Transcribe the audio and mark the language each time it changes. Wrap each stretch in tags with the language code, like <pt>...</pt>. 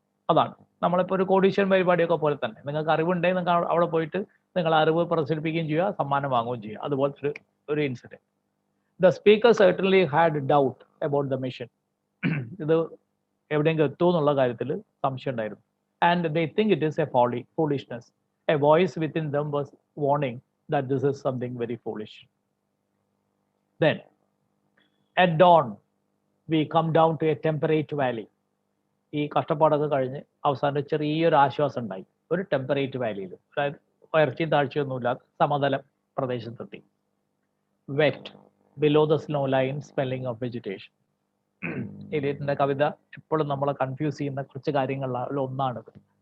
<ml>അതാണ് നമ്മളിപ്പോൾ ഒരു കോടീശ്വരൻ പരിപാടിയൊക്കെ പോലെ തന്നെ. നിങ്ങൾക്ക് അറിവുണ്ടെങ്കിൽ നിങ്ങൾക്ക് അവിടെ പോയിട്ട് നിങ്ങൾ അറിവ് പ്രചരിപ്പിക്കുകയും ചെയ്യുക, സമ്മാനം വാങ്ങുകയും ചെയ്യുക. അതുപോലത്തെ ഒരു incident.</ml> <en>The speaker certainly had doubt about the mission.</en> <ml>ഇത് എവിടെയെങ്കിലും എത്തുമോ എന്നുള്ള കാര്യത്തിൽ സംശയം ഉണ്ടായിരുന്നു.</ml> <en>And they think it is a foolishness. A voice within them was warning that this is something very foolish. Then, at dawn, we come down to a temperate valley.</en> <ml>ഈ കഷ്ടപ്പാടൊക്കെ കഴിഞ്ഞ് അവസാനം ചെറിയൊരു ആശ്വാസം ഉണ്ടായി ഒരു ടെമ്പറേറ്റ് വാലിയിൽ. അതായത് ഉയർച്ചയും താഴ്ചയൊന്നുമില്ലാത്ത സമതല പ്രദേശത്തെത്തി.</ml> <en>Wet below the snow line smelling of vegetation.</en> <ml>എലിയറ്റിന്റെ കവിത എപ്പോഴും നമ്മളെ കൺഫ്യൂസ് ചെയ്യുന്ന കുറച്ച് കാര്യങ്ങളിൽ ഒന്നാണിത്.</ml>